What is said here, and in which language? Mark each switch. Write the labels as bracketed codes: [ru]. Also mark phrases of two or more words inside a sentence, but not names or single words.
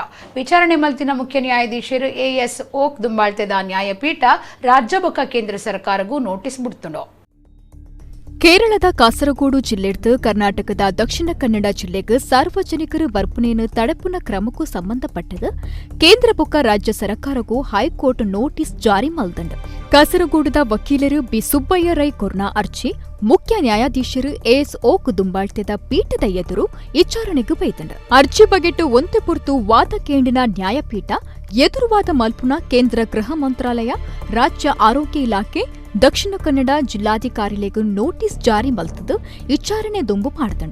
[tcy] ವಿಚಾರಣೆ ಮಲ್ತಿನ ಮುಖ್ಯ ನ್ಯಾಯಾಧೀಶರು ಎಎಸ್ ಓಕ್ ದುಂಬಾಳ್ತೆದ ನ್ಯಾಯಪೀಠ ರಾಜ್ಯ ಬೊಕ್ಕ ಕೇಂದ್ರ ಸರ್ಕಾರಗೂ ನೋಟಿಸ್ ಬಿಡ್ತುಂಡು. ಕೇರಳದ ಕಾಸರಗೋಡು ಜಿಲ್ಲೆಡ್ದು ಕರ್ನಾಟಕದ ದಕ್ಷಿಣ ಕನ್ನಡ ಜಿಲ್ಲೆಗೆ ಸಾರ್ವಜನಿಕರು ಬರ್ಪುನೇನು ತಡೆಪುನ ಕ್ರಮಕ್ಕೂ ಸಂಬಂಧಪಟ್ಟದು ಕೇಂದ್ರ ಬೊಕ್ಕ ರಾಜ್ಯ ಸರ್ಕಾರಗೂ ಹೈಕೋರ್ಟ್ ನೋಟಿಸ್ ಜಾರಿ ಮಲ್ದಂಡು. ಕಾಸರಗೋಡುದ ವಕೀಲರು ಬಿ ಸುಬ್ಬಯ್ಯ ರೈ ಕೊರ್ನ ಅರ್ಜಿ ಮುಖ್ಯ ನ್ಯಾಯಾಧೀಶರು ಎಎಸ್ ಓಕ್ ದುಂಬಾಳ್ತೆದ ಪೀಠದ ಎದುರು ವಿಚಾರಣೆಗೆ ಬೈತಂಡ ಅರ್ಜಿ ಬಗೆಟ್ಟು ಒಂತೆ ಪೊರ್ತು ವಾದ ಕೇಂಡಿನ ನ್ಯಾಯಪೀಠ ಎದುರುವಾದ ಮಲ್ಪುನ ಕೇಂದ್ರ ಗೃಹ ಮಂತ್ರಾಲಯ, ರಾಜ್ಯ ಆರೋಗ್ಯ ಇಲಾಖೆ, ದಕ್ಷಿಣ ಕನ್ನಡ ಜಿಲ್ಲಾಧಿಕಾರಿಗಳಿಗೂ ನೋಟಿಸ್ ಜಾರಿ ಮಲ್ತದು ವಿಚಾರಣೆ ದುಂಬು ಮಾಡ್ತಂಡ.